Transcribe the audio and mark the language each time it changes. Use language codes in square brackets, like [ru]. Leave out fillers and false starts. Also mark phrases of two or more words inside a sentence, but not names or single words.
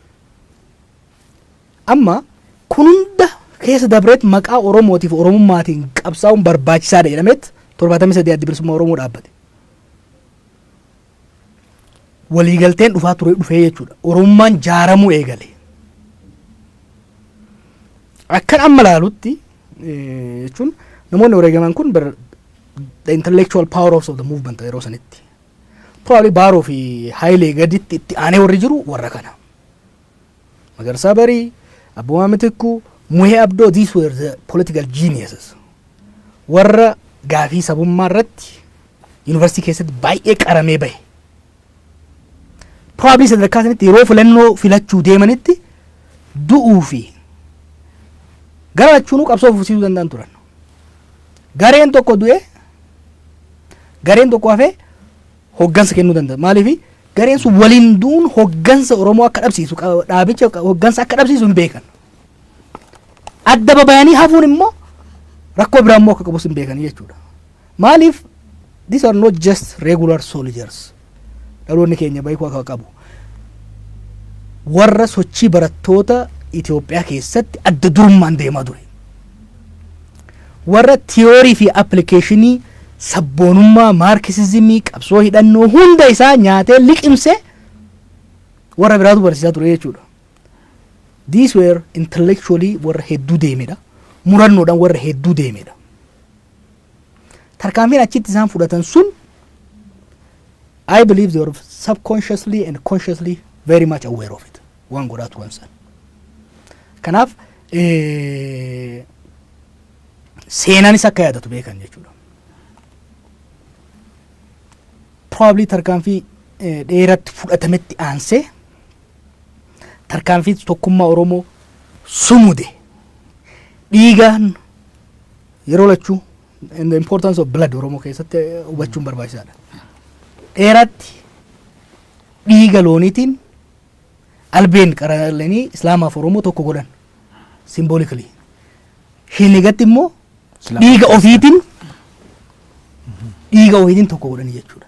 [om] Amma kun hunda keessa dabreet maqaa Oromootiif Oromummaatiin qabsaa'uun barbaachisaadha jedhameet 73 adda bilisummaa Oromoo dhaabbate. Waliigalteen dhufee jechuudha. Oromummaan jaaramuu eegale. Akkan amma laalutti jechuun namoonni wareegaman kun [en] the intellectual power of the movement [om] yeroo sanitti. Probably Baaroo fi Haayilee gaditti itti aanee warri jiru warra kana. Magarsaa Barii, Abboo Maamitikkuu, Muhee Abdoo, [en] these were the political geniuses. [om] Warra gaafii sabummaa irratti yuunivarsiitii keessatti baay'ee qaramee bahe. Probably sadarkaa sanitti yeroo filannoo filachuu deemanitti du'uu fi gara lachuunuu qabsoo fufsiisuu danda'an turan. Gareen tokko du'e gareen tokko hafee hoggansa kennuu danda'a. Maaliif gareen sun waliin duun hoggansa Oromoo akka dhabsiisu dhaabicha hoggansa akka dhabsiisu hin beekan. adda babayanii hafuun immoo rakkoo biraa immoo akka qabus hin beekanii jechuudha. [en] Maaliif these are not just regular soldiers. [om] Dhaloonni keenya beekuu akka qabu. Warra sochii barattoota Itoophiyaa keessatti adda durummaan deemaa ture. Warra tiyoorii fi appilikeeshinii sabboonummaa maarkisizimii qabsoo hidhannoo hunda isaa nyaatee liqimse warra biraatu barsiisaa ture jechuudha. [en] These were intellectually [om] warra hedduu deemedha. Murannoodhaan warra hedduu deemedha. Tarkaanfiin achitti isaan fudhatan sun [en] I believe they were subconsciously and consciously very much aware of it. [om] Waan godhaa turan san. Kanaaf seenaanis akka yaadatu beekan jechuudha. Probably tarkaanfii dheeratti fudhatametti aansee tarkaanfii tokkummaa Oromoo sumude dhiigaan yeroo lachuu [en] and the importance of blood [om] Oromoo keessatti hubachuun barbaachisaadha. Dheeratti dhiiga looniitiin albeen qaralanii Islaamaaf Oromoo tokko godhan symbolically. Hinigatti immoo dhiiga ofiitiin tokko godhanii jechuudha.